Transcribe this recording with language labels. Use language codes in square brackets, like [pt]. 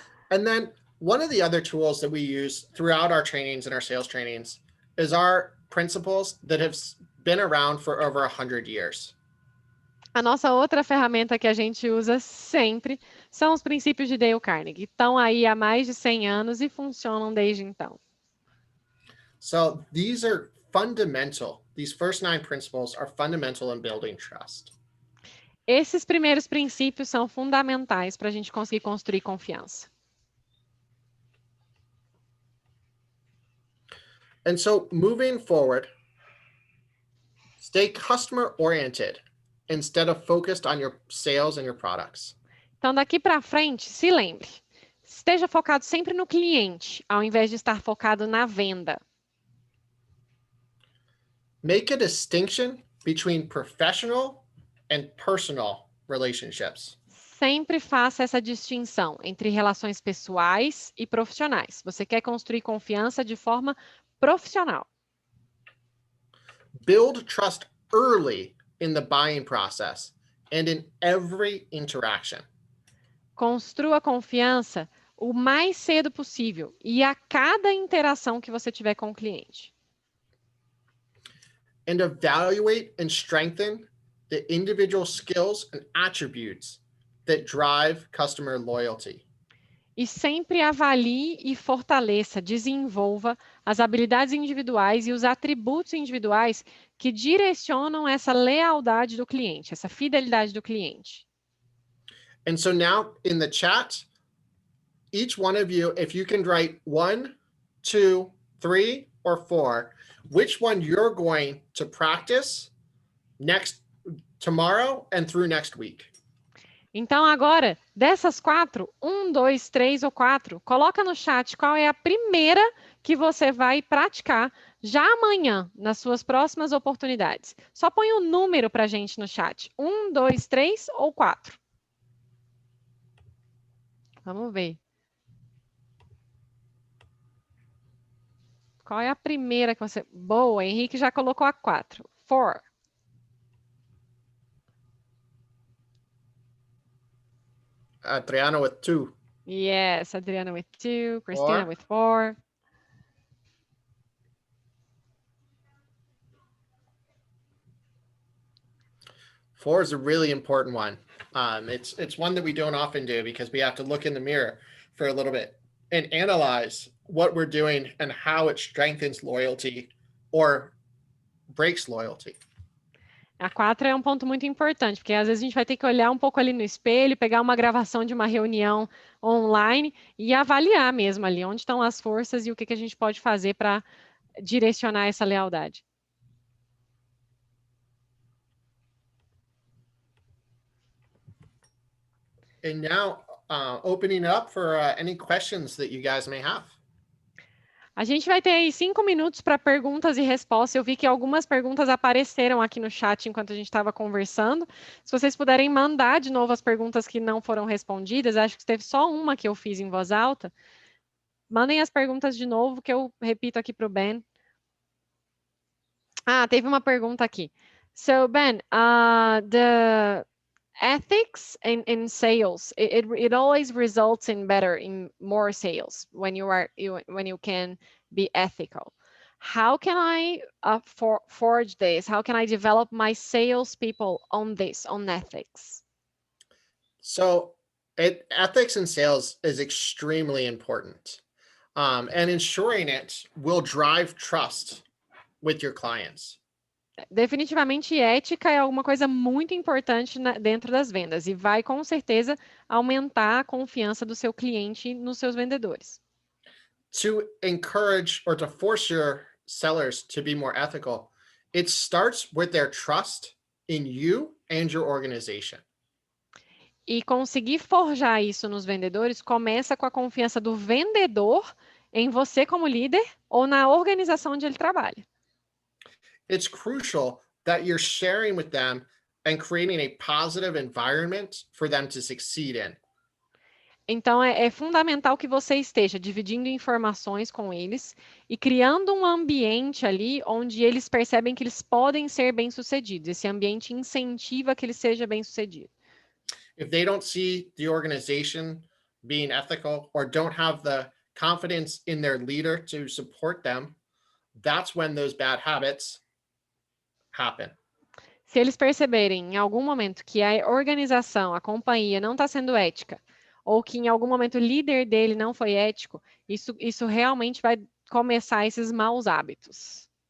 [en] And then one of the other tools that we use throughout our trainings and our sales trainings is our principles that have been around for over 100 years. [pt] A nossa outra ferramenta que a gente usa sempre são os princípios de Dale Carnegie. Estão aí há mais de 100 anos e funcionam desde então. [en] So these are fundamental. These first 9 principles are fundamental in building trust. [pt] Esses primeiros princípios são fundamentais para a gente conseguir construir confiança. [en] And so moving forward, stay customer oriented instead of focused on your sales and your products. [pt] Então, daqui para frente, se lembre, Esteja focado sempre no cliente, ao invés de estar focado na venda. [en] Make a distinction between professional and personal relationships. [pt] Sempre faça essa distinção entre relações pessoais e profissionais. Você quer construir confiança de forma profissional. [en] Build trust early in the buying process and in every interaction. [pt] Construa confiança o mais cedo possível e a cada interação que você tiver com o cliente. [en] And evaluate and strengthen the individual skills and attributes that drive customer loyalty. [pt] E sempre avalie e fortaleça, desenvolva as habilidades individuais e os atributos individuais que direcionam essa lealdade do cliente, essa fidelidade do cliente. [en] And so now in the chat, each one of you, if you can write 1, 2, 3, or 4, which one you're going to practice tomorrow and through next week. [pt] Então, agora, dessas 4, 1, 2, 3 ou 4, coloca no chat qual é a primeira que você vai praticar já amanhã, nas suas próximas oportunidades. Só põe um número para a gente no chat. 1, 2, 3 ou 4. Vamos ver. Qual é a primeira que você... Boa, Henrique já colocou a 4. 4. [en] Adriano with 2. Yes, Adriana with 2, Christina with 4. Four is a really important one. It's one that we don't often do because we have to look in the mirror for a little bit and analyze what we're doing and how it strengthens loyalty or breaks loyalty. [pt] A 4 é um ponto muito importante, porque às vezes a gente vai ter que olhar um pouco ali no espelho, pegar uma gravação de uma reunião online e avaliar mesmo ali onde estão as forças e o que a gente pode fazer para direcionar essa lealdade. [en] And now, opening up for any questions that you guys may have. [pt] A gente vai ter aí 5 minutos para perguntas e respostas. Eu vi que algumas perguntas apareceram aqui no chat enquanto a gente estava conversando. Se vocês puderem mandar de novo as perguntas que não foram respondidas, acho que teve só uma que eu fiz em voz alta. Mandem as perguntas de novo, que eu repito aqui para o Ben. Ah, teve uma pergunta aqui. [en] So, Ben, the ethics in sales, it always results in more sales when you can be ethical. How can I forge this? How can I develop my salespeople on ethics? So ethics in sales is extremely important. And ensuring it will drive trust with your clients. [pt] Definitivamente, ética é alguma coisa muito importante dentro das vendas e vai, com certeza, aumentar a confiança do seu cliente nos seus vendedores. [en] To encourage or to force your sellers to be more ethical, it starts with their trust in you and your organization. [pt] E conseguir forjar isso nos vendedores começa com a confiança do vendedor em você como líder ou na organização onde ele trabalha. [en] It's crucial that you're sharing with them and creating a positive environment for them to succeed in. [pt] Então, é fundamental que você esteja dividindo informações com eles e criando um ambiente ali onde eles percebem que eles podem ser bem-sucedidos. Esse ambiente incentiva que ele seja bem-sucedido. [en] If they don't see the organization being ethical or don't have the confidence in their leader to support them, that's when those bad habits happen. [pt] Se eles perceberem em algum momento que a organização, a companhia não está sendo ética, ou que em algum momento o líder dele não foi ético, isso realmente vai começar esses maus hábitos.